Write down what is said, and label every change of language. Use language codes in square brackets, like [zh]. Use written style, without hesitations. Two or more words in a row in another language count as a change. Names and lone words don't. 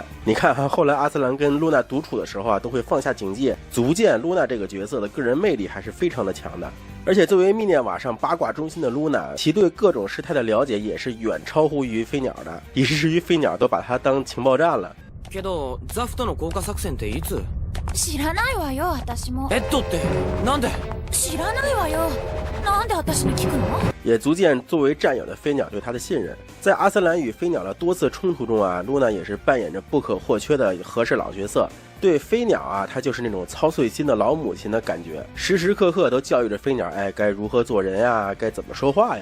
[zh] 你看啊，后来阿斯兰跟露娜独处的时候啊，都会放下警戒，足见露娜这个角色的个人魅力还是非常的强的。而且作为密涅瓦上八卦中心的露娜，其对各种事态的了解也是远超乎于飞鸟的，以至于飞鸟都把他当情报站了。 [ja] けどザフとの降下作戦っていつ？知らないわよ、私も。ってなんで？知らないわよ。なんで私に聞くの？ [zh] 也足见作为战友的飞鸟对他的信任。在阿斯兰与飞鸟的多次冲突中啊，露娜也是扮演着不可或缺的和事佬角色。对飞鸟啊，他就是那种操碎心的老母亲的感觉，时时刻刻都教育着飞鸟，哎，该如何做人呀，该怎么说话呀。